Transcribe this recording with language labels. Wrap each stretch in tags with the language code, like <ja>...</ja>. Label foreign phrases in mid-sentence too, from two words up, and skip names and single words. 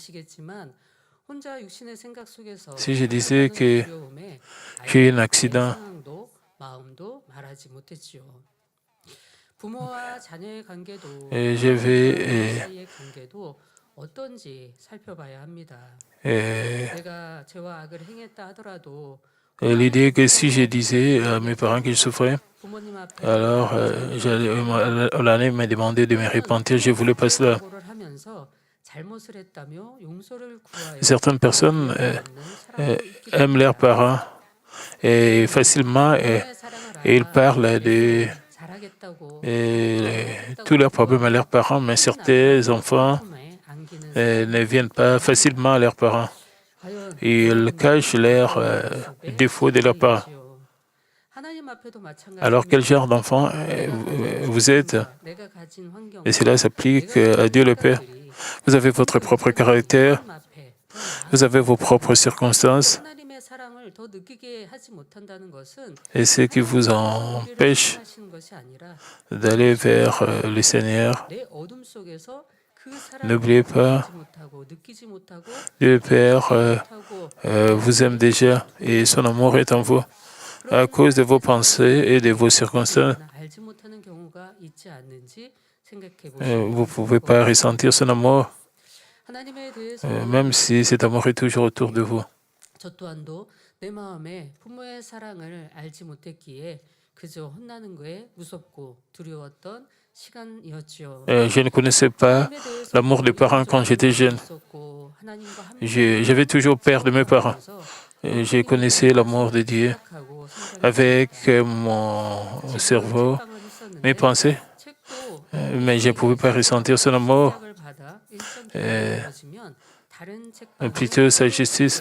<fr>Si je disais que j'ai eu un accident, et j'avais l'idée que si je disais à mes parents qu'ils souffraient,</fr> <ko>부모님 앞에</ko> <fr>Alors, l'année m'a demandé de me repentir. Je ne voulais pas cela.</fr> <ko>사고를 하면서 잘못을 했다며 용서를 구하여</ko> <fr>Certaines personnes</fr> <ko>받는 사람도 있기도</ko> <fr>aiment leurs</fr> <ko>합니다.</ko> <fr>parents et facilement</fr> <ko>부모의 사랑을</ko> <fr>et ils</fr> <ko>알아</ko> <fr>parlent de</fr> <ko>잘하겠다고</ko> <fr>tous leurs problèmes à leurs parents, mais certains enfants</fr> <ko>품에 안기는</ko> <fr>ne viennent pas facilement à leurs parents.</fr> <ko>과연</ko> <fr>Ils cachent leurs défauts de leurs parents.</fr> <ko>하나님 앞에도</ko> <fr>Alors, quel genre d'enfant vous êtes?</fr> <ko>내가 가진 환경,</ko> <fr>Et cela s'applique à Dieu le Père. Vous avez votre propre caractère, vous avez vos propres circonstances,</fr> <ko>하나님의 사랑을 더 느끼게 하지 못한다는 것은</ko> <fr>et ce qui vous empêche</fr> <ko>하시는 것이 아니라</ko> <fr>d'aller vers le Seigneur.</fr> <ko>내 어둠 속에서 그 사랑을</ko> <fr>N'oubliez pas,</fr> <ko>못하고 느끼지 못하고</ko> <fr>Dieu le Père</fr> <ko>못하고</ko> <fr>vous aime déjà et son amour est en vous. À cause de vos pensées et de vos circonstances,</fr> <ko>알지 못하는 경우가 있지 않는지 생각해</ko> <fr>vous ne</fr> <ko>보시고</ko> <fr>pouvez pas ressentir son amour,</fr> <ko>하나님에 대해서</ko> <fr>même si cet amour est toujours autour de vous.</fr> <ko>저 또한도 내 마음에 부모의 사랑을 알지 못했기에 그저 혼나는 거에 무섭고 두려웠던 시간이었죠.</ko> <fr>Je ne connaissais pas l'amour des parents quand j'étais jeune. J'avais toujours peur de mes parents. Je connaissais l'amour de Dieu avec mon cerveau, mes pensées, mais je ne pouvais pas ressentir son amour, plutôt sa justice.</fr>